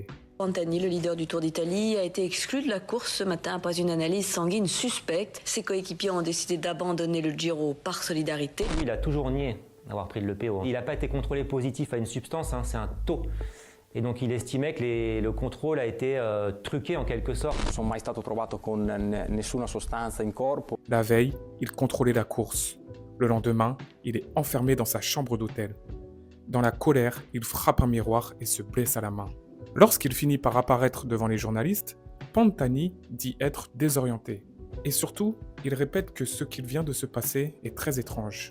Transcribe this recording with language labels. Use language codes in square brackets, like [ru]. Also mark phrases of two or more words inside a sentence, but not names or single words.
[fr] Pantani, le leader du Tour d'Italie, a été exclu de la course ce matin après une analyse sanguine suspecte. Ses coéquipiers ont décidé d'abandonner le Giro par solidarité. Il a toujours nié d'avoir pris de l'EPO. Il n'a pas été contrôlé positif à une substance, c'est un taux. Et donc il estimait que le contrôle a été truqué en quelque sorte. [it] Non sono mai stato trovato con nessuna sostanza in corpo. [fr] La veille, il contrôlait la course. Le lendemain, il est enfermé dans sa chambre d'hôtel. Dans la colère, il frappe un miroir et se blesse à la main. Lorsqu'il finit par apparaître devant les journalistes, Pantani dit être désorienté. Et surtout, il répète que ce qu'il vient de se passer est très étrange.